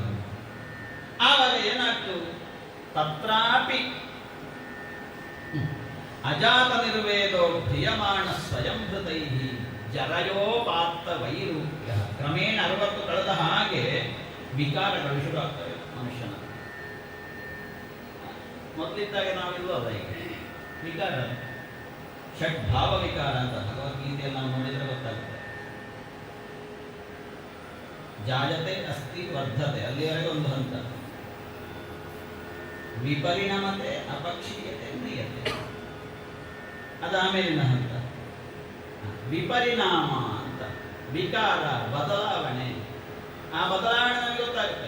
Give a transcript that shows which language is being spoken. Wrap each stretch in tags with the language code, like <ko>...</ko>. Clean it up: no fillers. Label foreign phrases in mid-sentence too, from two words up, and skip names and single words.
<kn>ಆವಾಗ ಏನಾಗ್ತು,</kn> <sa>ತತ್ರಾಪಿ ಅಜಾತ ನಿರ್ವೇದೋ ಪ್ರಿಯಮಾಣ ಸ್ವಯಂಭೃತೈ ಜರಯೋಪಾತ್ತ ವೈರೂಪ್ಯ.</sa> <kn>ಕ್ರಮೇಣ 60 ಕಳೆದ ಹಾಗೆ ವಿಕಾರಗಳು ಶುರು ಆಗ್ತವೆ ಮನುಷ್ಯನ. ಮೊದಲಿದ್ದಾಗ ನಾವಿಲ್ವಲ್ಲ ಈಗ ವಿಕಾರ, ಷಡ್ಭಾವ ವಿಕಾರ ಅಂತ ಭಗವದ್ಗೀತೆಯಲ್ಲಿ ನಾವು ನೋಡಿದರೆ ಗೊತ್ತಾಗುತ್ತೆ.</kn> <sa>ಜಾಯತೆ ಅಸ್ತಿ ವರ್ಧತೆ</sa> <kn>ಅಲ್ಲಿವರೆಗೆ ಒಂದು ಹಂತ,</kn> <sa>ವಿಪರಿಣಮತೆ ಅಪಕ್ಷೀಯತೆ ಮ್ರಿಯತೆ</sa> <kn>ಅದಾಮೇಲಿನ ಹಂತ. ವಿಪರಿಣಾಮ ಅಂತ ವಿಕಾರ, ಬದಲಾವಣೆ. ಆ ಬದಲಾವಣೆ ನಮಗೆ ಗೊತ್ತಾಗುತ್ತೆ.</kn>